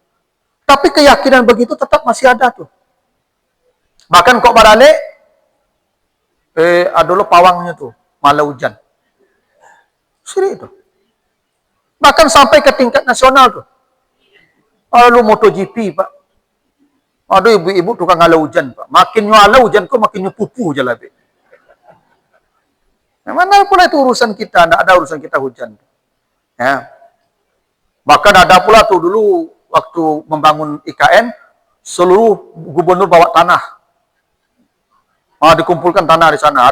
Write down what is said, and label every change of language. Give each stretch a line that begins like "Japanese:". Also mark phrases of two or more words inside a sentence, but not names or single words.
Indonesian: Tapi keyakinan begitu tetap masih ada tuh.
Minangkabau: Bahkan kok barale, ada lo pawangnya tuh,
Indonesian: malah hujan. Syirik itu. Bahkan sampai ke tingkat nasional tuh. Lalu MotoGP, Pak. Aduh, ibu-ibu tukang ngalau hujan, Pak.
Minangkabau: Makin ngalau hujan kok makin nyepupu je lah,
Indonesian: Pak. Nah, mana pula itu urusan kita, tidak ada urusan kita hujan. Ya. Bahkan ada pula tuh dulu waktu membangun IKN, seluruh gubernur bawa tanah. Dikumpulkan tanah di sana.